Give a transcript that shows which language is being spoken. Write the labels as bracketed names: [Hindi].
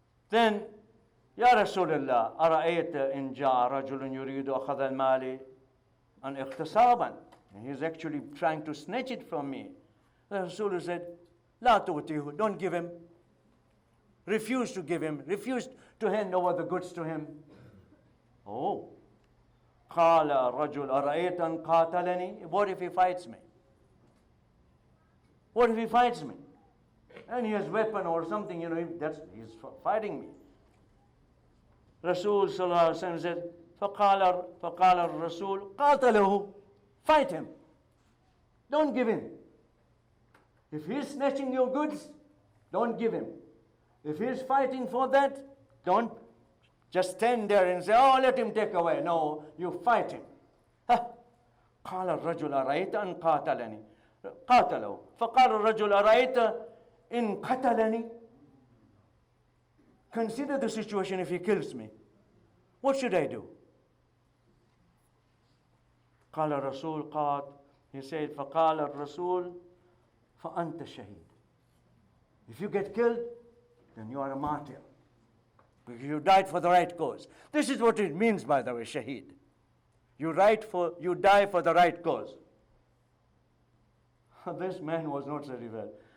[Arabic] Then, Ya Rasulullah, أرأيت إن جاء رجل يريد أخذ المال أن اغتصابا. [English] He's actually trying to snatch it from me. The Rasulullah said, [Arabic] لا تؤتيه, [English] don't give him. Refuse to give him. Refuse to hand over the goods to him. Oh. [Arabic] قال الرجل أرأيت أن قاتلني. [English] What if he fights me? What if he fights me? And he has a weapon or something, he's fighting me. Rasul sallallahu alaihi wasallam said, [Arabic] فقال الرسول قاتله, [English] fight him. Don't give him. If he's snatching your goods, don't give him. If he's fighting for that, don't just stand there and say, oh, let him take away. No, you fight him. [Arabic] قال الرجل أرأيت أن قاتلني قاتله فقال الرجل أرأيت إن قتلني. [English] Consider the situation if he kills me. What should I do? [Arabic] قال الرسول قال, [English] he said, [Arabic] فقال الرسول فَأَنْتَ شَهِيد. [English] If you get killed, then you are a martyr. Because you died for the right cause. This is what it means, by the way, shaheed. You die for the right cause. This man was not very well.